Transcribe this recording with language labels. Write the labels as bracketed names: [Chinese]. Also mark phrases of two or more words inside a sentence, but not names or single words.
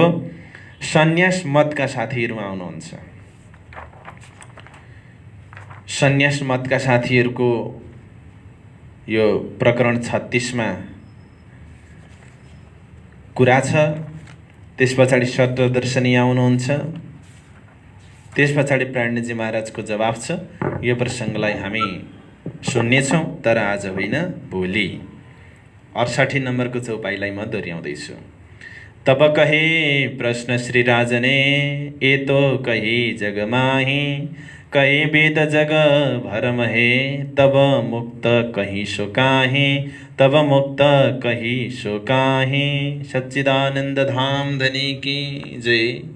[Nepali] सन्यास मतका साथीहरू आउनुहुन्छ। सन्यास मतका साथीहरूको यो प्रकरण 36मा कुरा छ। त्यस पछाडि सप्तदर्शनी आउनुहुन्छ। त्यस पछाडि प्राणजी महाराजको जवाफ छ। यो प्रसङ्गलाई हामी सुन्नेछौँ, तर आज होइन, भोलि। 68 नम्बरको चौपाईलाई म दोहोऱ्याउँदैछु। [Hindi] तब कहे प्रश्न श्री राजने, ए तो कही जग माही। कहे वेद जग भरमहे। तब मुक्त कही सो काहे। तब मुक्त कही सो काहे। सच्चिदानंद धाम धनी की जय।